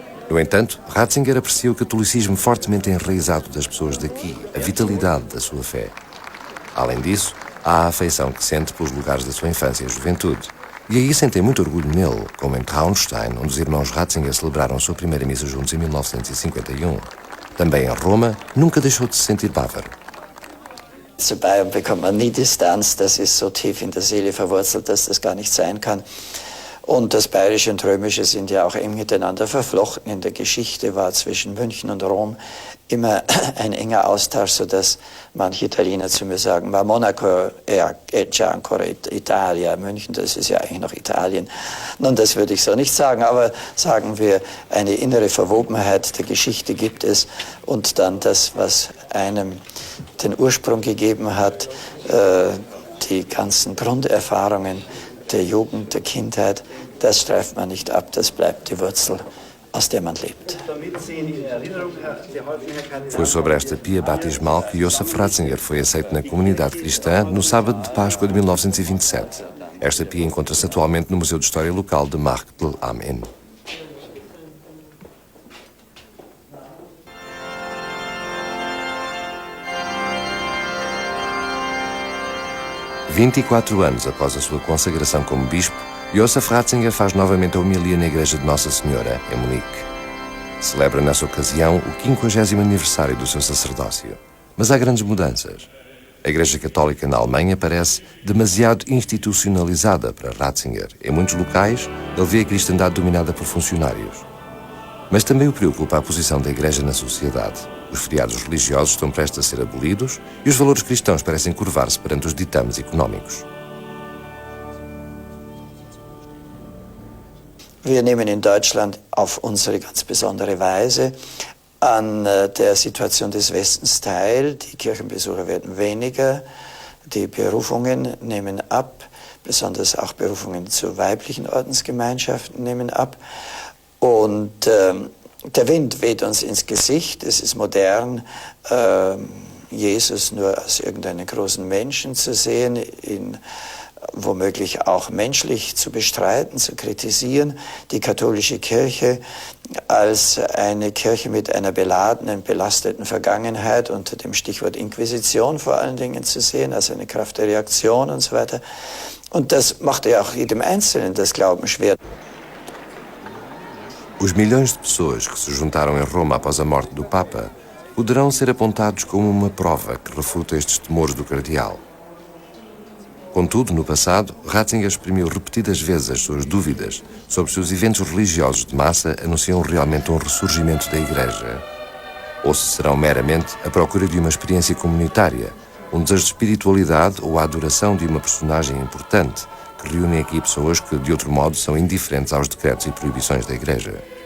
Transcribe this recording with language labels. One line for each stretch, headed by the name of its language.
Portuguese: No entanto, Ratzinger aprecia o catolicismo fortemente enraizado das pessoas daqui, a vitalidade da sua fé. Além disso, há a afeição que sente pelos lugares da sua infância e juventude. E aí sentem muito orgulho nele, como em Traunstein, onde os irmãos Ratzinger celebraram a sua primeira missa juntos em 1951. Também em Roma, nunca deixou de se sentir bávaro.
German: Zu Bayern bekommt man nie Distanz, das ist so tief in der Seele verwurzelt, dass das gar nicht sein kann. Und das Bayerische und Römische sind ja auch eng miteinander verflochten. In der Geschichte war zwischen München und Rom immer ein enger Austausch, sodass manche Italiener zu mir sagen,
Italian: ma Monaco è già ancora Italia,
German: München, das ist ja eigentlich noch Italien. Nun, das würde ich so nicht sagen, aber sagen wir, eine innere Verwobenheit der Geschichte gibt es und dann das, was einem den Ursprung gegeben hat, die ganzen Grunderfahrungen der Jugend, der Kindheit, das streift man nicht ab, das bleibt die Wurzel, aus der man lebt.
Portuguese: Foi sobre esta pia batismal que Josef Ratzinger foi aceito na comunidade cristã no sábado de Páscoa de 1927. Esta pia encontra-se atualmente no Museu de História Local de Marktl am Inn. "24 anos após a sua consagração como bispo, Josef Ratzinger faz novamente a homilia na Igreja de Nossa Senhora, em Munique. Celebra nessa ocasião o 50º aniversário do seu sacerdócio. Mas há grandes mudanças. A Igreja Católica na Alemanha parece demasiado institucionalizada para Ratzinger. Em muitos locais, ele vê a cristandade dominada por funcionários. Mas também o preocupa a posição da Igreja na sociedade. Os feriados religiosos estão prestes a ser abolidos e os valores cristãos parecem curvar-se perante os ditames económicos.
German: Wir nehmen in Deutschland auf unsere ganz besondere Weise an der Situation des Westens teil. Die Kirchenbesucher werden weniger, die Berufungen nehmen ab, besonders auch Berufungen zu weiblichen Ordensgemeinschaften nehmen ab. Und der Wind weht uns ins Gesicht, es ist modern, Jesus nur als irgendeinen großen Menschen zu sehen, ihn womöglich auch menschlich zu bestreiten, zu kritisieren, die katholische Kirche als eine Kirche mit einer beladenen, belasteten Vergangenheit unter dem Stichwort Inquisition vor allen Dingen zu sehen, als eine Kraft der Reaktion und so weiter. Und das macht ja auch jedem Einzelnen das Glauben schwer.
Portuguese: Os milhões de pessoas que se juntaram em Roma após a morte do Papa poderão ser apontados como uma prova que refuta estes temores do cardeal. Contudo, no passado, Ratzinger exprimiu repetidas vezes as suas dúvidas sobre se os eventos religiosos de massa anunciam realmente um ressurgimento da Igreja, ou se serão meramente a procura de uma experiência comunitária, um desejo de espiritualidade ou a adoração de uma personagem importante que reúnem aqui pessoas que, de outro modo, são indiferentes aos decretos e proibições da Igreja.